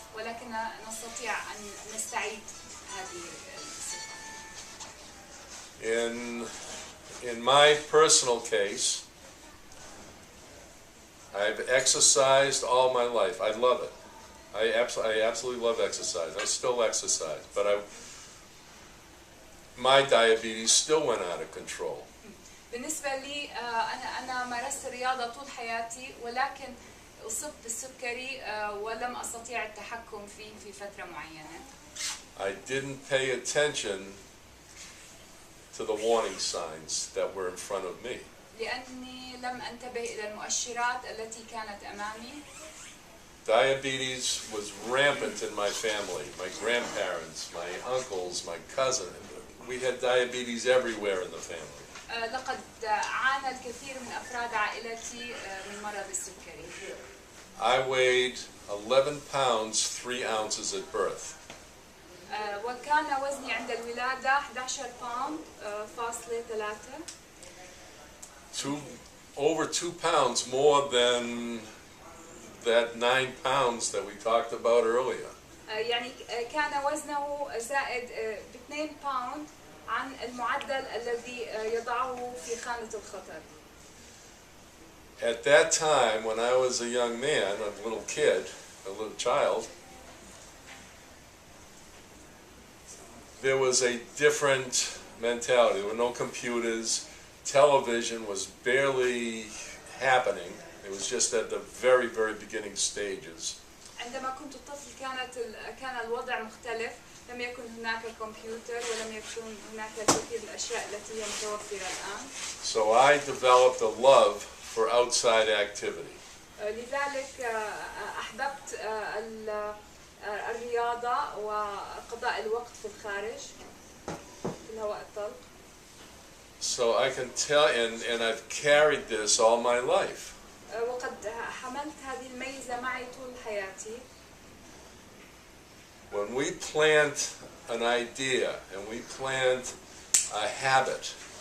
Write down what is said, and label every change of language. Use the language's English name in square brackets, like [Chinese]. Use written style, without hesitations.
[Arabic] ولكن نستطيع أن نستعيد هذه الصفة. [English] In my personal case, I've exercised all my life. I love it. I absolutely love exercise. I still exercise, but my diabetes still went out of control. [Arabic] بالنسبة لي أنا مارست الرياضة طول حياتي ولكن أصبت بالسكري ولم أستطيع التحكم فيه في فترة معينة. [English] I didn't pay attention to the warning signs that were in front of me. [Arabic] لأني لم أنتبه إلى المؤشرات التي كانت أمامي. [English] Diabetes was rampant in my family. My grandparents, my uncles, my cousin. We had diabetes everywhere in the family. [Arabic] لقد عانى الكثير من أفراد عائلتي من مرض السكري. [English] I weighed 11 pounds 3 ounces at birth. [Arabic] وكان وزني عند الولادة 11 باوند فاصلة 3. [English] Over 2 pounds more than that 9 pounds that we talked about earlier. [Arabic] يعني كان وزنه زائد ب2 باوند عن المعدل الذي يضعه في خانة الخطر. [English] At that time, when I was a young man, a little kid, a little child, there was a different mentality. There were no computers. Television was barely happening. It was just at the very, very beginning stages. [Arabic] عندما كنت طفل كان الوضع مختلف. لم يكن هناك كمبيوتر ولم يكن هناك الكثير من الأشياء التي هي متوفرة الآن. [English] So I developed a love for outside activity. [Arabic] لذلك أحببت الرياضة وقضاء الوقت في الخارج في الهواء الطلق. [English] So I can tell, and I've carried this all my life. [Arabic] وقد حملت هذه الميزة معي طول حياتي. [English] When we plant an idea and we plant a habit,